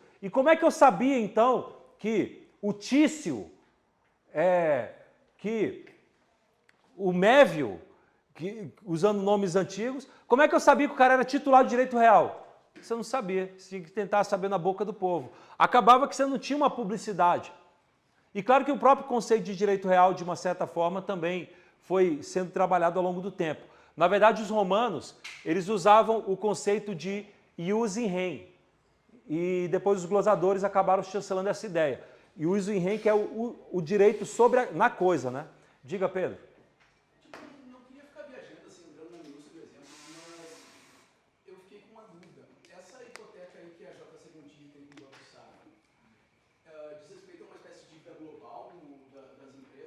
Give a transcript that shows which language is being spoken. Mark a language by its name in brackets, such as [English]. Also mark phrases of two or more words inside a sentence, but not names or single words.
[Portuguese] E como é que eu sabia, então, que o Tício, que o Mévio, usando nomes antigos, como é que eu sabia que o cara era titular de direito real? Você não sabia, você tinha que tentar saber na boca do povo. Acabava que você não tinha uma publicidade. E claro que o próprio conceito de direito real, de uma certa forma, também foi sendo trabalhado ao longo do tempo. Na verdade, os romanos, eles usavam o conceito de [Latin] ius in rem. [Portuguese] E depois os glosadores acabaram chancelando essa ideia. [Latin] Ius in rem, [Portuguese] que é o direito sobre na coisa, né? Diga, Pedro. Não queria ficar viajando, assim, entrando na minúcia do exemplo, mas eu fiquei com uma dúvida. Essa hipoteca aí que a JC Gontijo tem com o Banco Safra, diz respeito a uma espécie de dívida global das empresas?